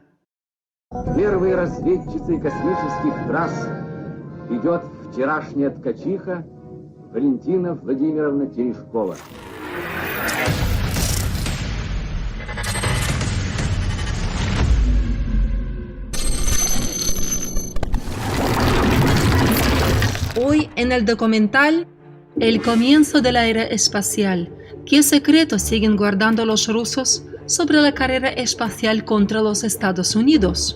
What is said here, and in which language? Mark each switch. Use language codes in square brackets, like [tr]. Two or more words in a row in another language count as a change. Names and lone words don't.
[ru] Первой разведчицей космических трасс идет вчерашняя ткачиха Валентина Владимировна Терешкова. [es] Hoy en el documental El comienzo de la era espacial, ¿qué secretos siguen guardando los rusos sobre la carrera espacial contra los Estados Unidos?